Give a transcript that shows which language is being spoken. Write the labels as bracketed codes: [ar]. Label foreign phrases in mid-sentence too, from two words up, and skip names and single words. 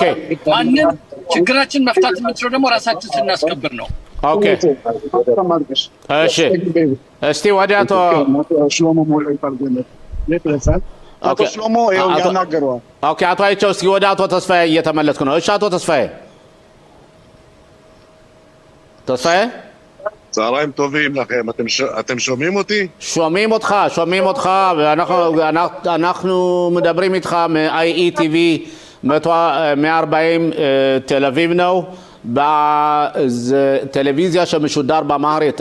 [am] ማንም ችግራችን መፍታት የምንችለው ደግሞ ራሳችን ስናስከብር ነው። ኦኬ እሺ እስቲ ወደ አቶ ሽሎሞ ሞላ ይፈልጋል። አቶ ሽሎሞ ያናገረዋል። ኦኬ አቶ አይቸው እስቲ ወደ አቶ ተስፋዬ እየተመለስኩ ነው። እሺ አቶ ተስፋዬ [he] צהריים טובים לכם, אתם שומעים אותי? שומעים אותך, ואנחנו מדברים איתך מ-IETV 140 תל אביב נו, בטלוויזיה שמשודר באמהרית.